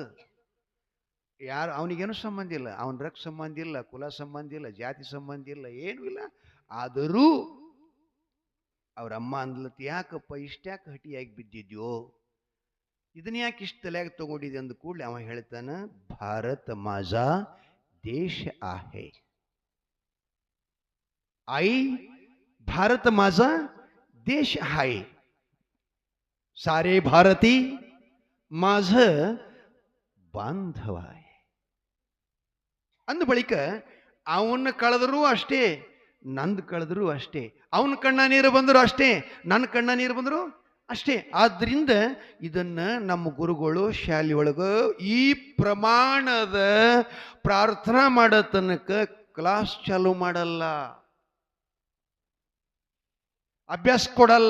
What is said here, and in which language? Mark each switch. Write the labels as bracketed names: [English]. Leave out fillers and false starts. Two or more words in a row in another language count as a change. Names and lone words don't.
[Kannada] ಯಾರು ಅವನಿಗೇನು ಸಂಬಂಧ ಇಲ್ಲ, ಅವನ ರಕ್ ಸಂಬಂಧ ಇಲ್ಲ, ಕುಲ ಸಂಬಂಧ ಇಲ್ಲ, ಜಾತಿ ಸಂಬಂಧ ಇಲ್ಲ, ಏನೂ ಇಲ್ಲ. ಆದರೂ ಅವ್ರ ಅಮ್ಮ ಅಂದ್ಲತ್, ಯಾಕಪ್ಪ ಇಷ್ಟ್ಯಾಕೆ ಹಟಿಯಾಗಿ ಬಿದ್ದಿದ್ಯೋ, ಇದನ್ನ ಯಾಕೆ ಇಷ್ಟು ತಲೆಯಾಗಿ ತಗೊಂಡಿದ್ದೆ ಅಂದ ಕೂಡಲೇ ಅವ ಹೇಳ್ತಾನ, [Marathi] भारत माझा देश आहे. आई भारत माझा देश आहे, सारे भारती माझ [Kannada] ಬಾಂಧವ ಅಂದ ಬಳಿಕ ಅವನ್ನ ಕಳೆದರೂ ಅಷ್ಟೇ, ನಂದು ಕಳೆದರೂ ಅಷ್ಟೇ, ಅವನ ಕಣ್ಣ ನೀರು ಬಂದರೂ ಅಷ್ಟೇ, ನನ್ನ ಕಣ್ಣ ನೀರು ಬಂದರೂ ಅಷ್ಟೇ. ಆದ್ರಿಂದ ಇದನ್ನ ನಮ್ಮ ಗುರುಗಳು ಶಾಲೆಯೊಳಗ ಈ ಪ್ರಮಾಣದ ಪ್ರಾರ್ಥನಾ ಮಾಡೋ ತನಕ ಕ್ಲಾಸ್ ಚಾಲು ಮಾಡಲ್ಲ, ಅಭ್ಯಾಸ ಕೊಡಲ್ಲ.